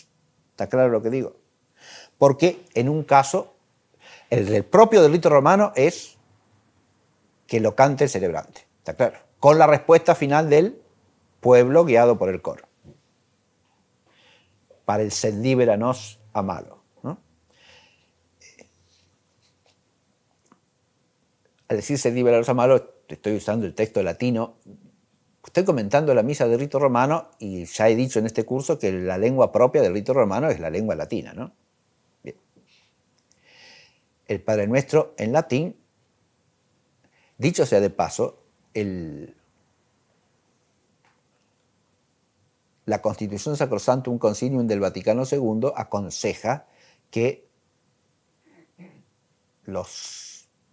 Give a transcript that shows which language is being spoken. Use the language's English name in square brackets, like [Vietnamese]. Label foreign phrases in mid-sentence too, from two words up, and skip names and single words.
[Spanish] ¿Está claro lo que digo? Porque en un caso, el propio del rito romano es que lo cante el celebrante, ¿está claro? Con la respuesta final del pueblo guiado por el coro. Para el [Latin] sed liberanos amalo, [Spanish] ¿no? Al decir [Latin] sed liberanos amalo, [Spanish] estoy usando el texto latino. Estoy comentando la misa del rito romano y ya he dicho en este curso que la lengua propia del rito romano es la lengua latina, ¿no? Bien. El Padre Nuestro en latín, dicho sea de paso, la Constitución Sacrosanctum Concilium del Vaticano II aconseja que los